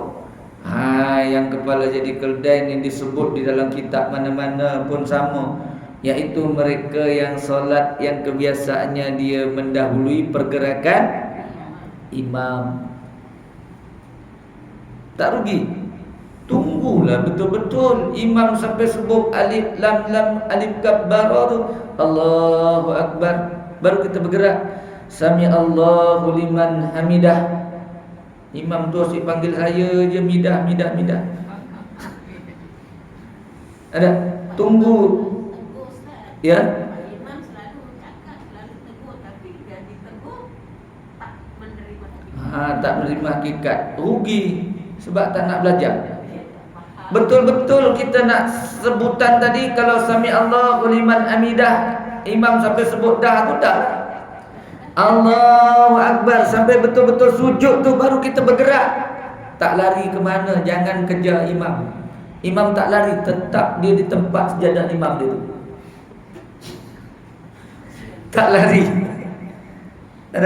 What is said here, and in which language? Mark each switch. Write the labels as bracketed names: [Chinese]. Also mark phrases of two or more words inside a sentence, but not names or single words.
[Malay] Yang kepala jadi keldai ni disebut di dalam kitab mana-mana pun sama, iaitu mereka yang solat yang kebiasaannya dia mendahului pergerakan imam. Tak rugi. Tunggulah betul-betul imam sampai sebut alif lam lam alif kaf bara tu, [Arabic] الله أكبر, [Malay] baru kita bergerak. [Arabic] سمع الله لمن حمده. [Malay] Imam tu asyik panggil saya je midah. Ada tunggu. Ya. Imam selalu cakap, selalu tegur, tapi jadi tegur tak menerima hakikat. Tak menerima hakikat. Rugi sebab tak nak belajar. Betul-betul kita nak sebutan tadi. Kalau [Arabic] سمع الله لمن حمده, [Malay] imam sampai sebut dah tu dah. [Arabic] الله أكبر [Malay] sampai betul-betul sujud tu baru kita bergerak. Tak lari ke mana, jangan kejar imam. Imam tak lari, tetap dia di tempat sejadah imam dia tu. Tak lari. Ada.